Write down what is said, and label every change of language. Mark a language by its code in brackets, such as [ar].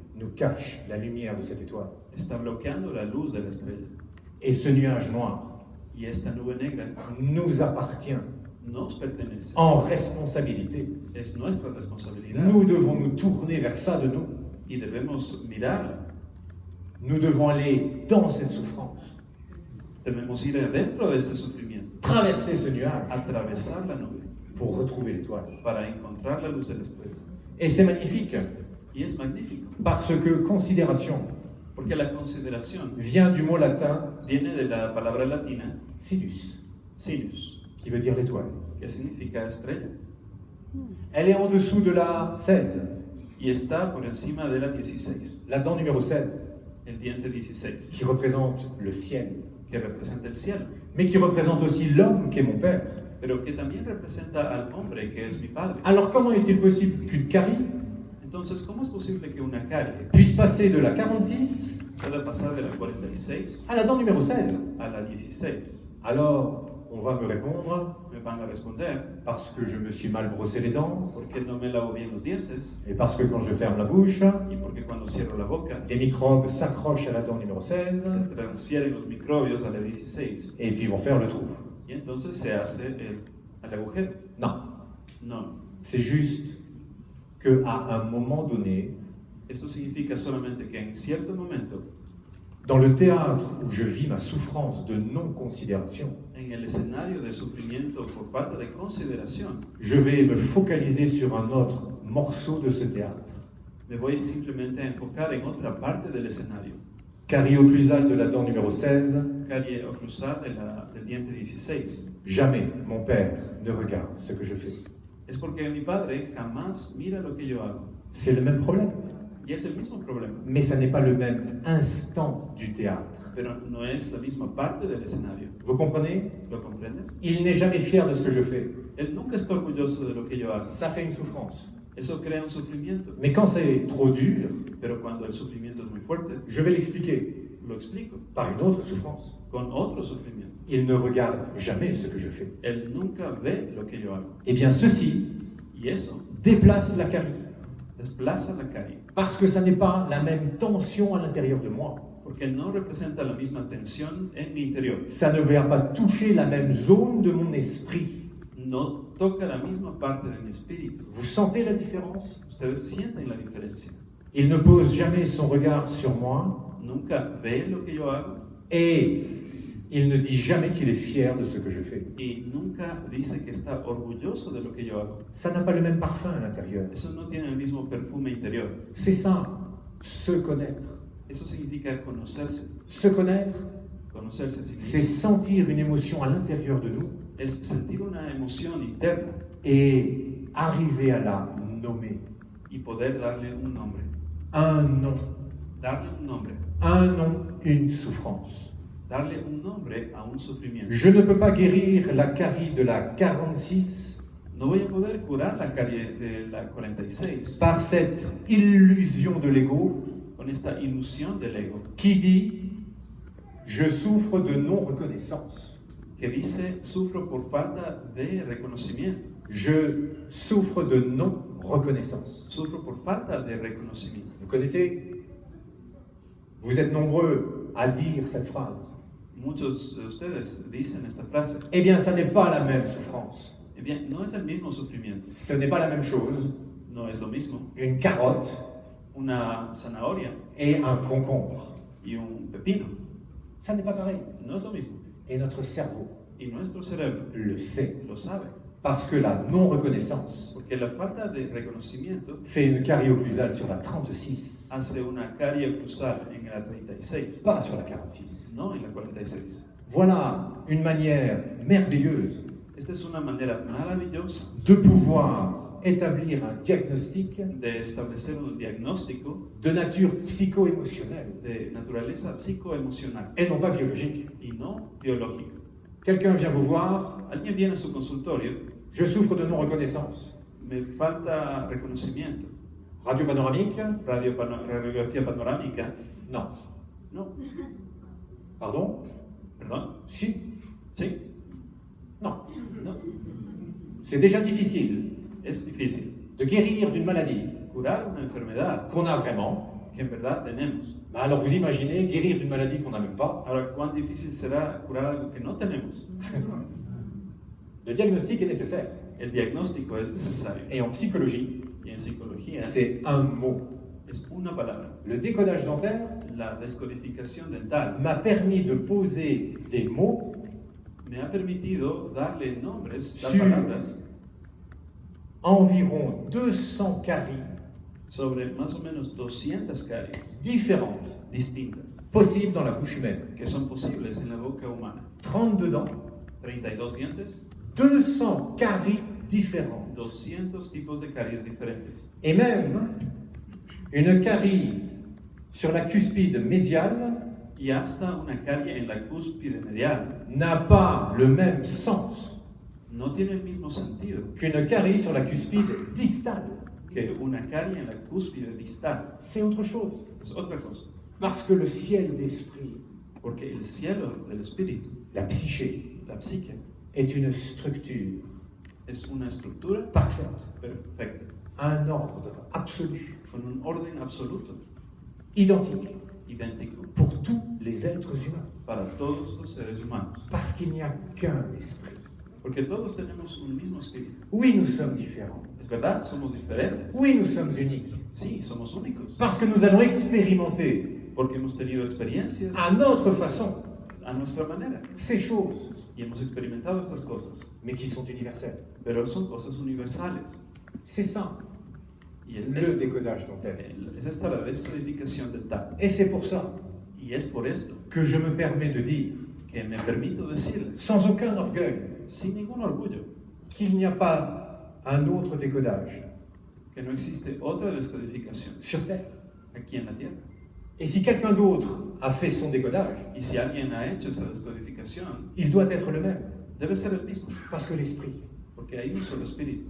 [fr] nous cache la lumière de cette étoile. [es] está bloqueando la luz de la estrella. [fr] Et ce nuage noir [es] Y esta nube negra [fr] nous appartient [es] nos pertenece. [fr] en responsabilité. [es] Es nuestra responsabilidad. [fr] Nous devons nous tourner vers ça de nous. [es] Y debemos mirarla. [fr] Nous devons aller dans cette souffrance, [es] Debemos ir adentro de ese sufrimiento. [fr] traverser ce nuage [es] Atravesar la nube [fr] pour retrouver l'étoile. [es] para encontrar la luz de la estrella. [fr] Et c'est magnifique [es] Y es magnífico. [fr] parce que considération [es] Porque la consideración [fr] vient du mot latin [es] viene de la palabra latina [fr] sinus, [es] sinus, [fr] qui veut dire l'étoile. [es] que significa estrella. [fr] Elle est en dessous de la 16, [es] Y está por encima de la 16, [fr] la dent numéro 16, [es] el diente 16, [fr] qui représente le ciel, [es] que representa el cielo, [fr] mais qui représente aussi l'homme qui est mon père. [es] pero que también representa al hombre que es mi padre. [fr] Alors comment est-il possible qu'une carie [es] Entonces, ¿cómo es posible que una carie [fr] puisse passer de la 46 [es] pueda pasar de la 46 [fr] à la dent numéro 16? [es] a la 16? [fr] Alors, on va me répondre, [es] Me van a responder, [fr] parce que je me suis mal brossé les dents, [es] porque no me lavo bien los dientes [fr] et parce que quand je ferme la bouche, [es] y porque cuando cierro la boca [fr] des microbes s'accrochent à la dent numéro 16, [es] se transfieren los microbios a la 16 [fr] et puis vont faire le trou. [es] y entonces se hace el agujero. [fr] Non, [es] No, [fr] c'est juste qu'à un moment donné, [es] esto significa solamente que en cierto momento, [fr] dans le théâtre où je vis ma souffrance de non-considération, [es] en el escenario de sufrimiento por falta de consideración, [fr] je vais me focaliser sur un autre morceau de ce théâtre. [es] me voy simplemente a enfocar en otra parte del escenario. [fr] Carie occlusale de la dent numéro 16, [es] Carie oclusal del diente 16. [fr] jamais mon père ne regarde ce que je fais. [es] Es porque mi padre jamás mira lo que yo hago. [fr] C'est le même problème. [es] Y es el mismo problema, [fr] mais ça n'est pas le même instant du théâtre. [es] pero no es la misma parte del escenario. [fr] Vous comprenez? [es] ¿Lo comprende? [fr] Il n'est jamais fier de ce que je fais. [es] Él nunca está orgulloso de lo que yo hago. [fr] Ça fait une souffrance. [es] Eso crea un sufrimiento. [fr] Mais quand c'est trop dur, [es] Pero cuando el sufrimiento es muy fuerte, [fr] je vais l'expliquer [es] lo explico [fr] par une autre souffrance. [es] con otro sufrimiento. [fr] Il ne regarde jamais ce que je fais. [es] Él nunca ve lo que yo hago. [fr] Eh bien, ceci [es] Y eso [fr] déplace la carie, [es] desplaza la calle, [fr] parce que ça n'est pas la même tension à l'intérieur de moi. [es] porque no representa la misma tensión en mi interior. [fr] Ça ne va pas toucher la même zone de mon esprit. [es] No toca la misma parte de mi espíritu. [fr] Vous sentez la différence? [es] Ustedes sienten la diferencia. [fr] Il ne pose jamais son regard sur moi [es] Nunca ve lo que yo hago [fr] et il ne dit jamais qu'il est fier de ce que je fais. [es] y nunca dice que está orgulloso de lo que yo hago. [fr] Ça n'a pas le même parfum à l'intérieur. [es] Eso no tiene el mismo perfume interior. [fr] C'est ça, se connaître. [es] Eso significa conocerse. [fr] Se connaître, [es] Conocerse a sí [fr] c'est [es] mismo [fr] sentir une émotion à l'intérieur de nous [es] es sentir una emoción interna [fr] et arriver à la nommer. [es] y poder darle un nombre. [fr] Un nom. [es] Darle un nombre. [fr] Un nom, une souffrance. [es] Darle un nombre a un sufrimiento. [fr] Je ne peux pas guérir la carie de la 46 [es] No voy a poder curar la carie de la 46 [fr] par cette illusion de l'ego [es] con esta ilusión del ego [fr] qui dit « je souffre de non-reconnaissance, [es] que dice sufro por falta de reconocimiento. [fr] je souffre de non-reconnaissance [es] Sufro por falta de reconocimiento. ». [fr] Vous connaissez? Vous êtes nombreux à dire cette phrase. [es] Muchos de ustedes dicen esta frase. [fr] Eh bien, ça n'est pas la même souffrance. Eh bien, [es] no es el mismo sufrimiento. [fr] Ce n'est pas la même chose, [es] No es lo mismo [fr] une carotte [es] una zanahoria [fr] et un concombre. [es] y un pepino. [fr] Ça n'est pas pareil. [es] No es lo mismo. [fr] Et notre cerveau [es] Y nuestro cerebro [fr] le sait. [es] lo sabe. [fr] Parce que la non-reconnaissance [es] Porque la falta de reconocimiento [fr] fait une carie occlusale sur la 36, [es] hace una carie cruzal en la 36, [fr] pas sur la 46. [es] no en la 46. [fr] Voilà une manière merveilleuse [es] Esta es una manera maravillosa [fr] de pouvoir établir un diagnostic [es] de establecer un diagnóstico [fr] de nature psycho-émotionnelle [es] de naturaleza psicoemocional [fr] et non pas biologique. [es] y no biológica. [fr] Quelqu'un vient vous voir, [es] Alguien viene a su consultorio, [fr] je souffre de non-reconnaissance. [es] me falta reconocimiento. [fr] Radio panoramique? [es] Radiografía panorámica, [fr] Non. [es] no, [fr] Pardon? [es] perdón, [fr] Si? [es] sí, [fr] Non. [es] no. [fr] C'est déjà difficile [es] Es difícil [fr] de guérir d'une maladie [es] curar una enfermedad [fr] qu'on a vraiment. [es] que en verdad tenemos. [fr] Bah alors vous imaginez guérir d'une maladie qu'on n'a même pas. [es] Ahora, ¿cuán difícil será curar algo que no tenemos? [fr] Le diagnostic est nécessaire. [es] El diagnóstico es necesario. [fr] Et en psychologie, [es] Y en psicología [fr] c'est un mot. [es] es una palabra. [fr] Le décodage dentaire [es] La descodificación dental [fr] m'a permis de poser des mots [es] me ha permitido darle nombres, dar [fr] Sur- [es] palabras [fr] environ 200 caries [es] sobre más o menos 200 caries [fr] différentes [es] distintas [fr] possibles dans la bouche humaine. [es] que son posibles en la boca humana. [fr] 32 dents, [es] 32 dientes, [fr] 200 caries différentes. [es] 200 tipos de caries diferentes. [fr] Et même une carie sur la cuspide mésiale [es] Y hasta una carie en la cúspide medial [fr] n'a pas le même sens [es] no tiene el mismo sentido [fr] qu'une carie sur la cuspide distale. [es] que una carie en la cúspide distal. [fr] C'est autre chose. [es] Es otra cosa. [fr] Parce que le ciel d'esprit, [es] Porque el cielo del espíritu, [fr] la psyché, [es] la psique, [fr] est une structure [es] es una estructura [fr] parfaite, [es] perfecta, [fr] un ordre absolu, [es] con un orden absoluto, [fr] identique [es] idéntico [fr] pour tous les êtres humains. [es] para todos los seres humanos. [fr] Parce qu'il n'y a qu'un esprit. [es] Porque todos tenemos un mismo espíritu. [fr] Oui, nous sommes différents. [es] Es verdad, somos diferentes. [fr] Oui, nous sommes uniques. [es] Sí, somos únicos. [fr] Parce que nous allons expérimenter [es] Porque hemos tenido experiencias [fr] à notre façon [es] a nuestra manera [fr] ces choses, [es] y hemos experimentado estas cosas. [fr] mais qui sont universelles. [es] Pero son cosas universales. [fr] C'est ça, [es] Y es, [fr] le décodage dentaire. [es] es esta la descodificación dental. [fr] Et c'est pour ça [es] Y es por esto [fr] que je me permets de dire, [es] que me permito decirles, [fr] sans aucun orgueil, [es] sin ningún orgullo, [fr] qu'il n'y a pas un autre décodage [es] que no existe otra descodificación [fr] sur Terre. [es] aquí en la tierra. [fr] Et si quelqu'un d'autre a fait son décodage, [es] Y si alguien ha hecho esa descodificación, [fr] il doit être le même. [es] debe ser el mismo, [fr] Parce que l'esprit [es] porque hay un solo espíritu,